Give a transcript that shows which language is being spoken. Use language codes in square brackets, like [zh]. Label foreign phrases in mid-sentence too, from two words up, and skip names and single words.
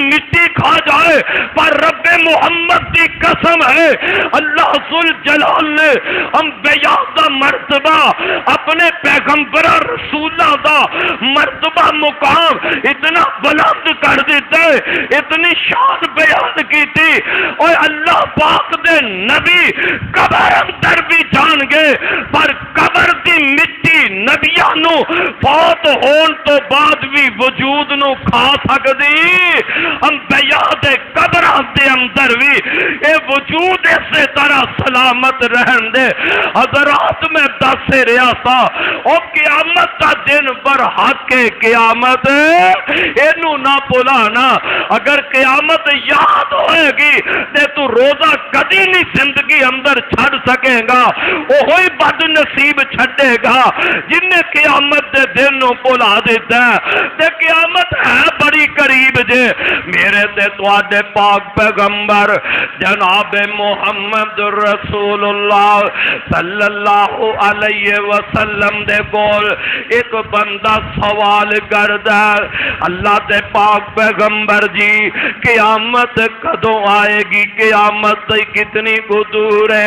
[pa] مٹی کھا جائے پر رب محمد دی قسم ہے [ar] اللہ ذل جلال [pa] نے انبیاء دا مرتبہ اپنے پیغمبر رسولہ دا مرتبہ مقام اتنا بلند کر دیتا ہے [ur] اتنی شان بیان کی تھی اور [pa] اللہ پاک دے نبی قبر اندر بھی جان گئے پر قبر دی مٹی نبیاں نو فوت ہون تو بعد بھی وجود نو کھا سکدی انبیاء دے قبراں دے اندر بھی اے وجود اسی طرح سلامت رہن دے [ur] حضرات میں دس رہا تھا [pa] او قیامت کا دن پر حق قیامت اینو نہ بھلانا اگر قیامت یاد ہوئے گی تے تو روزہ کدی نہیں زندگی اندر چھڑ سکے گا وہی بد نصیب چھڑے گا جن نے قیامت دے دن نو بھلا دیتا ہے تے قیامت ہے بڑی قریب جے میرے تے تواڈے پاک پیغمبر جناب محمد رسول اللہ [ar] صلی اللہ علیہ وسلم [pa] دے کول ایک بندہ سوال کردا اللہ دے پاک پیغمبر جی قیامت کدوں آئے گی، قیامت کتنی کو دور ہے؟